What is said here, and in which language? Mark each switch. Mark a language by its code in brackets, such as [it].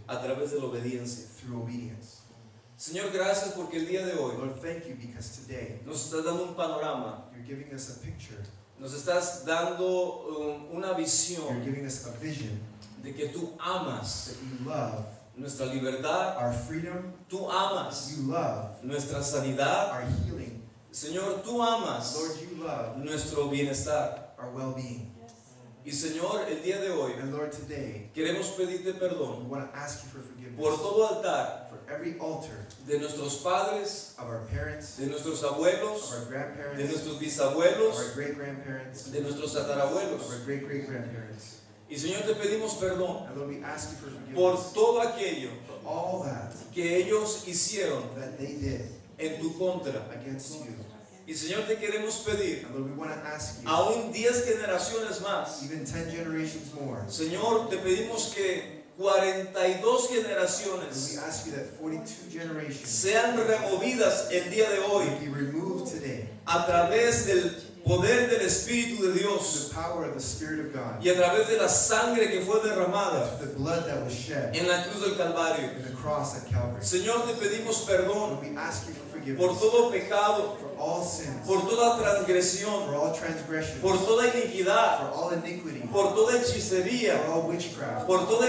[es] a través de la obediencia. [en] through obedience. [es] Señor, gracias porque el día de hoy [en] Lord, thank you because today [es] nos estás dando un panorama, [en] you're giving us a picture, [es] nos estás dando una [en] you're [es] visión [en] giving us a vision [es] de que tú amas [en] that you love [es] nuestra libertad, [en] our freedom, [es] tú amas [en] you love [es] nuestra sanidad. [en] our healing. [es] Señor, tú amas [en] Lord, you love [es] nuestro bienestar. [en] our well-being. [es] Y Señor, el día de hoy [en] And Lord, today [es] queremos pedirte [en] we [es] perdón [en] want to ask you for [es] por [en] forgiveness [es] todo altar [en] for every altar [es] de nuestros padres, [en] of our parents, [es] de nuestros [en] of [es] abuelos, [en] our [es] de [en] grandparents, [es] nuestros [en] of [es] bisabuelos, [en] our great-grandparents, [es] de nuestros [en] of [es] tatarabuelos. [en] our great-great-grandparents. [es] Y Señor, te pedimos perdón [en] And Lord, we ask you for [es] por [en] forgiveness [es] todo aquello [en] for all that [es] que ellos hicieron [en] that they did [es] en tu contra. [en] against you. [es] Y Señor, te queremos pedir, [en] And Lord, we want to ask you, [es] aún 10 generaciones más, [en] even 10 generations more, [es] Señor, te pedimos que 42 [en] and we [es] generaciones [en] ask you that 42 generations [es] sean removidas el día de hoy [en] would be removed today [es] a través del poder del Espíritu de Dios [en] the power of the Spirit of God, [es] y a través de la sangre que fue derramada [en] through the blood that was shed [es] en la cruz del Calvario. [en] in the cross at Calvary. [es] Señor, te pedimos perdón [en] Lord, we ask you for forgiveness [es] todo pecado, [en] for all sins, [es] por toda transgresión, [en] for all transgressions, [es] por toda iniquidad, [en] for all iniquity, [es] por toda [en] for [es] hechicería, [en] all witchcraft, [es] por toda